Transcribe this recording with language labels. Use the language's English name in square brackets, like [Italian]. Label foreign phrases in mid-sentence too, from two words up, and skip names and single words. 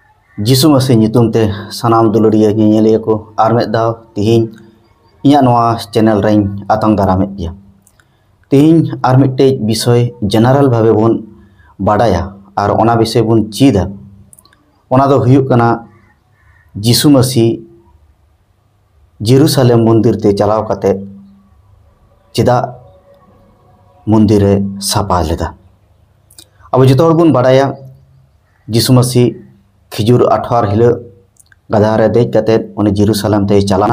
[Santali] जिसु मसीह ᱧᱩᱛᱩᱢ ᱛᱮ ᱥᱟᱱᱟᱢ ᱫᱩᱞᱟᱹᱲᱤᱭᱟᱹ ᱧᱮᱧᱮᱞᱤᱭᱟᱹ ᱠᱚ ᱟᱨ ᱢᱤᱫ ᱫᱷᱟᱣ ᱛᱤᱦᱤᱧ ᱤᱧᱟᱹᱜ ᱱᱚᱣᱟ ᱪᱮᱱᱮᱞ ᱨᱮᱧ ᱟᱛᱟᱝ ᱫᱟᱨᱟᱢᱮᱫ ᱜᱮᱭᱟ। ᱛᱤᱦᱤᱧ ᱟᱨ ᱢᱤᱫᱴᱮᱡ ᱵᱤᱥᱚᱭ ᱡᱮᱱᱟᱨᱮᱞ ᱵᱷᱟᱵᱮ ᱵᱚᱱ ᱵᱟᱰᱟᱭᱟ ᱟᱨ ᱚᱱᱟ ᱵᱤᱥᱚᱭ ᱵᱚᱱ ᱪᱮᱫᱟ। ᱚᱱᱟ ᱫᱚ ᱦᱩᱭᱩᱜ ᱠᱟᱱᱟ जिसु मसीह जेरूशलेम मंदिर ते चलाव कते चेदा मंदिर सापा लेदा। अब जो बन बाड़ाया जिसु मसीह खिजुर आठवार हिल गधा रे देज कते उनी जेरूशलेम ते चलाना।